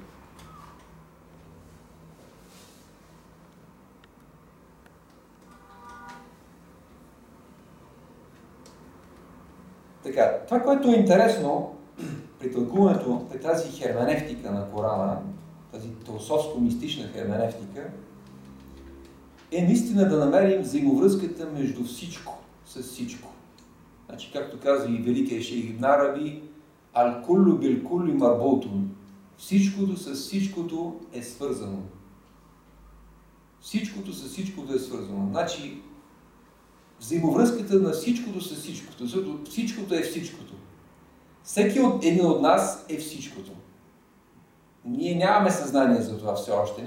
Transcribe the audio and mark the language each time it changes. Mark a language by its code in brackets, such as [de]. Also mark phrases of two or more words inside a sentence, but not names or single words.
[bg] Така, това, което е интересно при тълкуването при тази херменевтика на Корана, тази теософско-мистична херменевтика, е наистина да намерим взаимовръзката между всичко с всичко. Значи, както казва и великият шейх Ибн Араби, [ar] الكل بالكل مربوط. [bg] Всичкото с всичкото е свързано. Всичкото с всичкото е свързано. Значи, взаимовръзката на всичкото с всичкото, защото всичкото е всичкото. Всеки един от нас е всичкото. Ние нямаме съзнание за това все още.